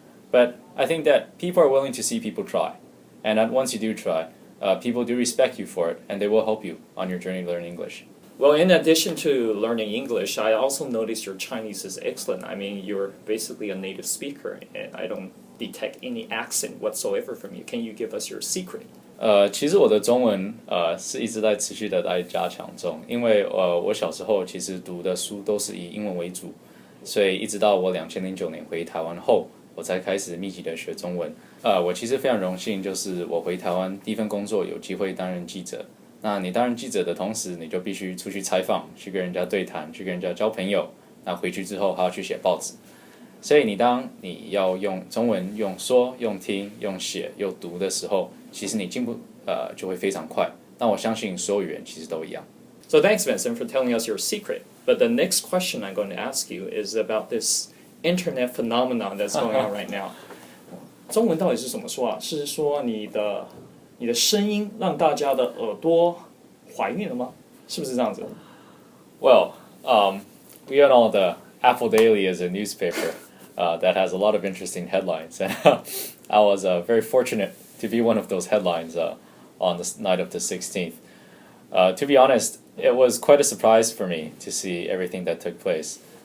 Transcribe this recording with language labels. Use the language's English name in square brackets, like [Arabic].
[English] But I think that people are willing to see people try, and that once you do try, people do respect you for it, and they will help you on your journey to learn English. Well, in addition to learning English, I also noticed your Chinese is excellent. I mean, you're basically a native speaker, and I don't detect any accent whatsoever from you. Can you give us your secret? [Chinese] 其实我的中文是一直在持续的在加强中，因为我小时候其实读的书都是以英文为主，所以一直到我2009年回台湾后，我才开始密集的学中文。我其实非常荣幸，就是我回台湾第一份工作有机会担任记者。那你担任记者的同时，你就必须出去采访，去跟人家对谈，去跟人家交朋友。那回去之后还要去写报纸。所以当你要用中文用说、用听、用写、用读的时候，其实你进步就会非常快。那我相信所有语言其实都一样。 [English] So thanks, Vincent, for telling us your secret. But the next question I'm going to ask you is about this internet phenomenon that's going on right now. [Chinese] 中文到底是怎么说啊？是说你的声音让大家的耳朵怀孕了吗？是不是这样子？ [English] Well, we all know the Apple Daily is a newspaper that has a lot of interesting headlines, and I was very fortunate to be one of those headlines on the night of the 16th. To be honest, it was quite a surprise for me to see everything that took place.